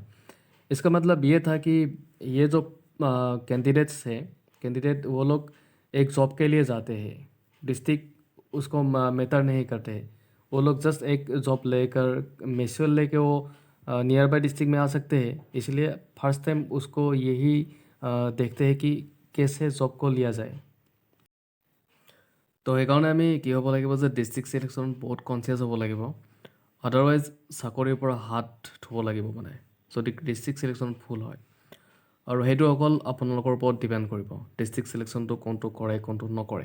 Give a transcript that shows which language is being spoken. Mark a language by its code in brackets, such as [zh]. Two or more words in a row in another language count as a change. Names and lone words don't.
[hi] इसका मतलब ये था कि ये जो कैंडिडेट्स हैं, कैंडिडेट वो लोग एक जॉब के लिए जाते हैं, डिस्ट्रिक्ट उसको मैटर नहीं करते हैं। वो लोग जस्ट एक जॉब लेकर मेस्यूल लेके वो [en] near by district [hi] में आ सकते हैं। इसलिए [en] first time [hi] उसको यही देखते हैं कि कैसे जॉब को लिया जाए। [as] তো সেইকাৰণে আমি কি হ'ব লাগিব যে [en] district selection [as] বহুত কনচিয়াছ হ'ব লাগিব। আদাৰৱাইজ চাকৰিৰ পৰা হাত থ'ব লাগিব মানে, যদি [en] district selection full [as] হয়। আৰু সেইটো অকল আপোনালোকৰ ওপৰত ডিপেণ্ড কৰিব [en] district selection [as] কোনটো কৰে কোনটো নকৰে।